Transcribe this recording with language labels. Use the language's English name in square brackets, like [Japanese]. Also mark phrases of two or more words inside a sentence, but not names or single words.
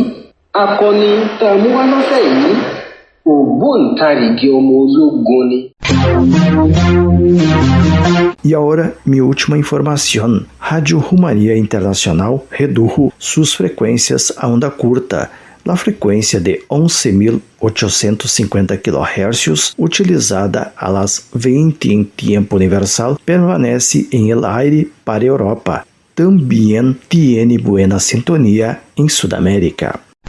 [Yoruba] Akọni tá a mú wá lọ́sẹ̀ yìí ògbóǹtarìgì ọmọ ológun ni. [Portuguese] E agora, minha última informação. Rádio Romaria Internacional [Spanish] redujo sus [Portuguese] frequências a onda curta. [Spanish] La frecuencia de 11.850 kHz, utilizada a las 20 en tiempo universal, permanece en el aire para Europa. También tiene buena sintonía en Sudamérica.